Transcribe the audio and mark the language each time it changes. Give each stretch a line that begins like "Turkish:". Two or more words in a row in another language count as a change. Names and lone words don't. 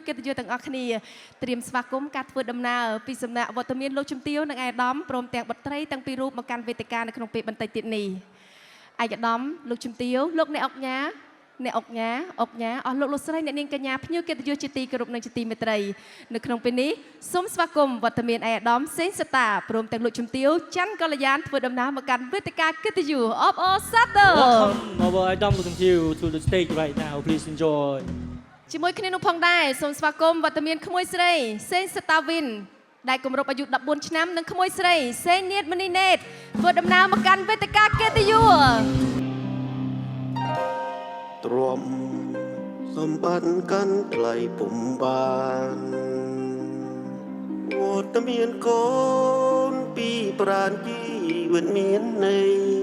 Khmer: កិត្តិយសទាំងអស់គ្នាត្រៀមស្វាគមន៍ការធ្វើដំណើរពីសំណាក់វត្តមានលោកជំទាវនិងអាយដាមព្រមទាំងបុត្រីទាំងពីររូបមកកាន់វេទិកានៅក្នុងពេលបន្តិចទៀតនេះអាយដាមលោកជំទាវលោកអ្នកអុកញ៉ាអស់លោកលោកស្រីអ្នកនាងកញ្ញាភ្ញៀវកិត្តិយសជាទីគោរពនិងជាទីមេត្រីនៅក្នុងពេលនេះសូមស្វាគមន៍វត្តមានអាយដាមសេងសតាព្រមទាំងលោកជំទាវច័ន្ទកល្យានធ្វើដំណើរមកកាន់វេទិកាកិត្តិយសអបអរសាទរ
English: Welcome our Adam Lutumtiu to the stage right now. Please enjoy.
Khmer: ជាមួយគ្នានោះផងដែរសូមស្វាគមន៍វត្តមានក្មួយស្រីសេងសតាវិនដែលគម្រប់អាយុ14ឆ្នាំនិងក្មួយស្រីសេងនាតមនីណេតធ្វើដំណើរមកកាន់វេទិកាកិត្តិយស ទ្រាំសម្បត្តិកាន់ថ្លៃពុំបានវត្តមានកូនពីប្រានជីវិតមានន័យ